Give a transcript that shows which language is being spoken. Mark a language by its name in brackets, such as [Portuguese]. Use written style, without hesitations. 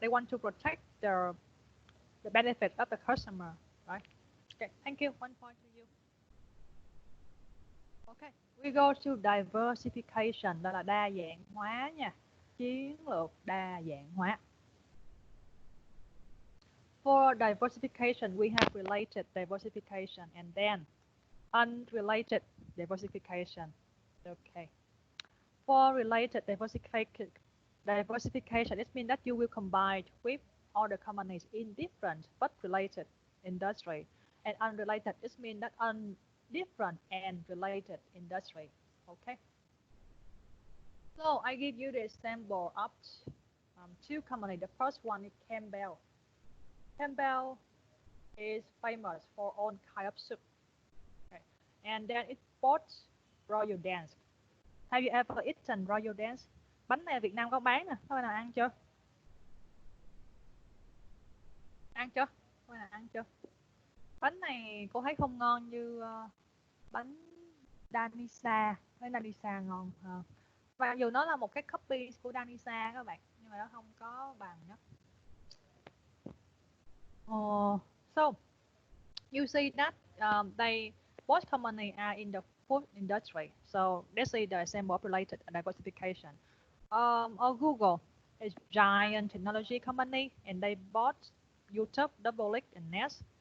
[English] They want to protect the benefit of the customer, right? Okay, thank you. 1 point to you. Okay, we go to diversification, [Vietnamese] đó là đa dạng hóa nha. Chiến lược đa dạng hóa. [English] For diversification, we have related diversification and then unrelated diversification. Okay. For related diversification, it means that you will combine with other companies in different but related industry. And unrelated, it means that different and related industry. Okay. So I give you the example of 2 companies. The first one is Campbell. Campbell is famous for all kind of soup. Okay. And then it bought Royal Dance. Have you ever eaten Royal Dance? [Vietnamese] Bánh này ở Việt Nam có bán nè, có ai nào ăn chưa? Ăn chưa? Có ai nào ăn chưa? Bánh này cô thấy không ngon như bánh Danisa. Bánh Danisa ngon hơn. Và dù nó là một cái copy của Danisa các bạn, nhưng mà nó không có bằng đó. [English] So you see that both companies are in the food industry. So let's see the example of related diversification. Or Google is giant technology company, and they bought YouTube, Double Click, and Nest.